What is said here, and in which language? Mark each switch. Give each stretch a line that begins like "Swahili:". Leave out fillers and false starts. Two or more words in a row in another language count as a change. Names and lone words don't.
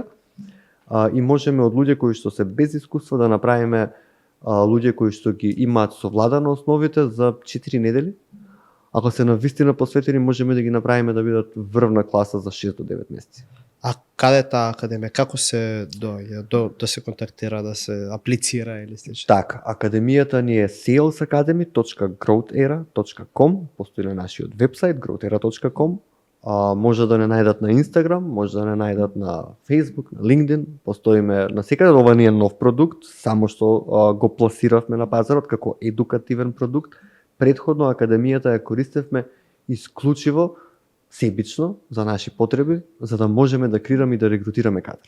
Macedonian: И можеме од луѓе кои што се без искуство да направиме луѓе кои што ги имаат совладано основите за 4 недели. Ако се навистина посветени, можеме да ги направиме да бидат врвна класа за 6 до 9 месеци. А каде таа академија? Како се доаѓа? Да се контактира, да се аплицира или слично? Така, академијата ни е salesacademy.growthera.com, постои на нашиот вебсайт growthera.com. Може да не најдат на Instagram, може да не најдат на Facebook, на LinkedIn, постоиме на секаде. Ова не е нов продукт, само што го пласиравме на пазарот како едукативен продукт. Предходно академијата ја користевме исклучиво себично за наши потреби, за да можеме да креираме и да регрутираме кадар.